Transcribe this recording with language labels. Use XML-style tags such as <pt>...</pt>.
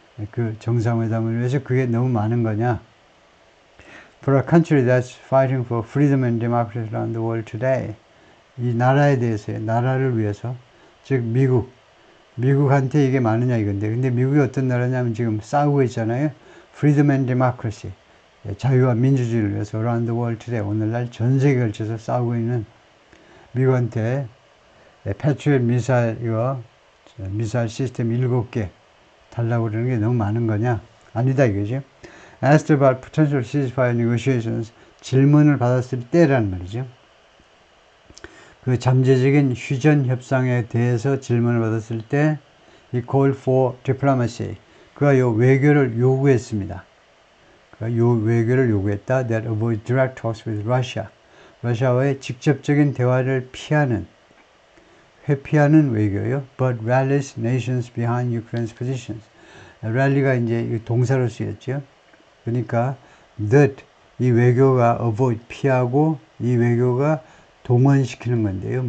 <ko>그 정상회담을 위해서 그게 너무 많은 거냐?</ko> <en>For a country that's fighting for freedom and democracy around the world today.</en> <ko>이 나라에 대해서요. 나라를 위해서. 즉, 미국한테 이게 많으냐 이건데. 근데 미국이 어떤 나라냐면 지금 싸우고 있잖아요.</ko> <en>Freedom and democracy.</en> <ko>자유와 민주주의를 위해서</ko> <en>around the world today.</en> <ko>오늘날 전 세계에 걸쳐서 싸우고 있는 미국한테 패트리엇 미사일 시스템 7개 달라고 그러는 게 너무 많은 거냐? 아니다 이거죠.</ko> <en>Asked about potential ceasefire negotiations.</en> <ko>질문을 받았을 때라는 말이죠. 그 잠재적인 휴전 협상에 대해서 질문을 받았을 때</ko> <en>he called for diplomacy.</en> <ko>그가 요 외교를 요구했습니다. 그가 요 외교를 요구했다.</ko> <en>That avoid direct talks with Russia.</en> <ko>러시아와의 직접적인 대화를 회피하는 외교요.</ko> <en>But rallies nations behind Ukraine's positions.</en> <ko>랠리가 이제 동사로 쓰였죠. 그러니까 that 이 외교가 avoid 피하고 이 외교가 동원시키는 건데요.</ko>